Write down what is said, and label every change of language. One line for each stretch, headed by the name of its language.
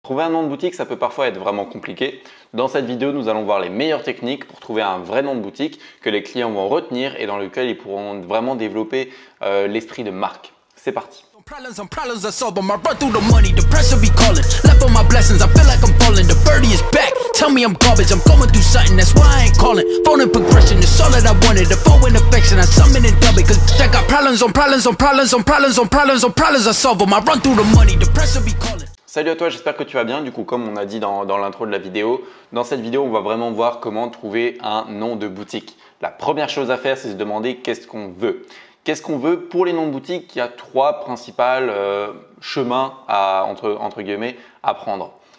French: Trouver un nom de boutique, ça peut parfois être vraiment compliqué. Dans cette vidéo, nous allons voir les meilleures techniques pour trouver un vrai nom de boutique que les clients vont retenir et dans lequel ils pourront vraiment développer l'esprit de marque. C'est parti.
English: Problems I solve them. I run through the money, the pressure be calling. Left on my blessings, I feel like I'm falling. The birdie is back. Tell me I'm garbage, I'm going through something, that's why I ain't calling. Phone and progression is all that I wanted. The phone and affection, I summon and dub it. Cause I got problems on problems on problems on problems on problems on problems I solve them. I run through the money, the pressure be calling.
French: Salut à toi, j'espère que tu vas bien. Du coup, comme on a dit dans l'intro de la vidéo, dans cette vidéo, on va vraiment voir comment trouver un nom de boutique. La première chose à faire, c'est se demander qu'est-ce qu'on veut. Qu'est-ce qu'on veut? Pour les noms de boutique, il y a trois principaux chemins entre guillemets, à prendre.